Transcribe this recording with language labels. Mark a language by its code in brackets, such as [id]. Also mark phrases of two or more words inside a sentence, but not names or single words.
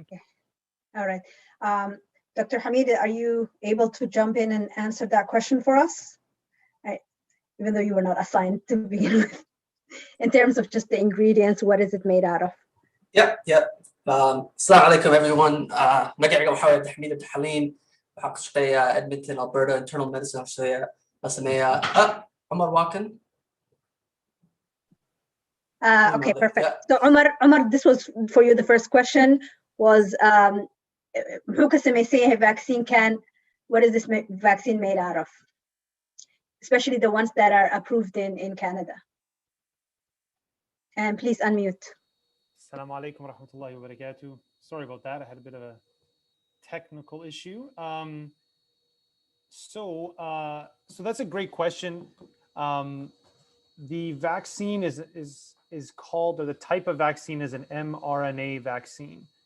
[en] Okay. All right. Dr. Hamid, are you able to jump in and answer that question for us? Even though you were not assigned to begin with, in terms of just the ingredients, what is it made out of? Yeah. [ar] السلام عليكم, everyone. [so] Magacayga waxaa waye Xamiid Abdixaliin. Waxaan ka shaqeeyaa Edmonton, Alberta, [en] internal medicine. [so] Waxaan sameeyaa Umar Wakan. [en] Okay, perfect. Yeah. So Umar, this was for you. The first question was, vaccine can. What is this vaccine made out of? Especially the ones that are approved in Canada. And please unmute. [ar] السلام عليكم ورحمة الله وبركاته. [en] Sorry about that. I had a bit of a technical issue. So that's a great question. The vaccine is called, or the type of vaccine is an mRNA vaccine.